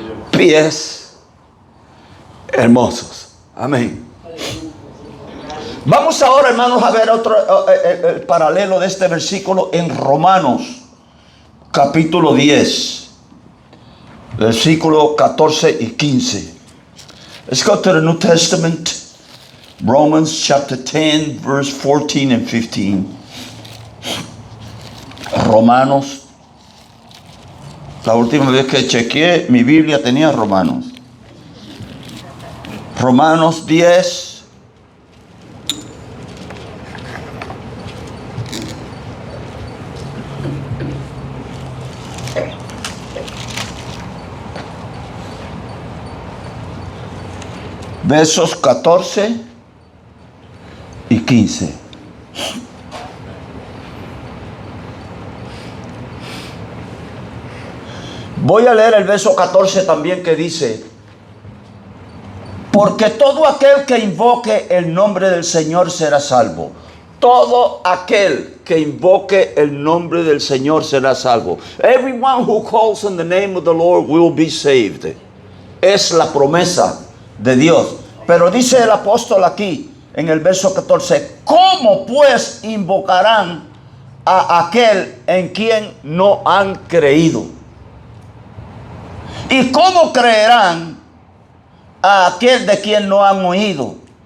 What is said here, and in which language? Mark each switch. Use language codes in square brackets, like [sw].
[es] Pies hermosos. Amén. Vamos ahora, hermanos, a ver el paralelo de este versículo en Romanos, capítulo 10, versículo 14 y 15. [en] Let's go to the New Testament. Romans chapter 10, verse 14 and 15. [es] Romanos. La última vez que chequeé, mi Biblia tenía Romanos. Romanos 10. Versos 14 y 15. Voy a leer el verso 14 también, que dice: porque todo aquel que invoque el nombre del Señor será salvo. Todo aquel que invoque el nombre del Señor será salvo. [en] Everyone who calls on the name of the Lord will be saved. [es] Es la promesa de Dios. Pero dice el apóstol aquí en el verso 14: ¿cómo pues invocarán a aquel en quien no han creído? ¿Y cómo creerán a aquel de quien no han oído?